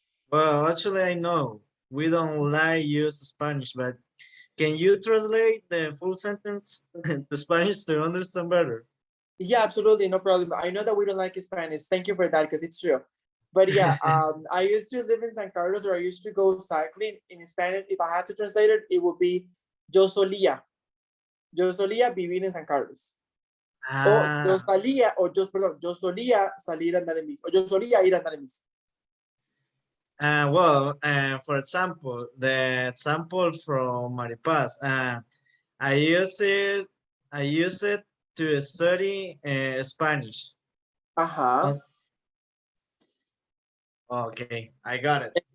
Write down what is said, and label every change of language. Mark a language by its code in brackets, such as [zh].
[en] Well, actually, I know we don't like use Spanish, but can you translate the full sentence to Spanish to understand better? Yeah, absolutely, no problem. I know that we don't like Spanish. Thank you for that, because it's true. But yeah, I used to live in San Carlos, or I used to go cycling. In Spanish, if I had to translate it, it would be [es] yo solía vivir en San Carlos. O yo salía, yo solía salir a andar en bici, o yo solía ir a andar en bici. [en] Well, for example, the example from Maripaz, I use it to study Spanish. Uh-huh. Okay, I got it.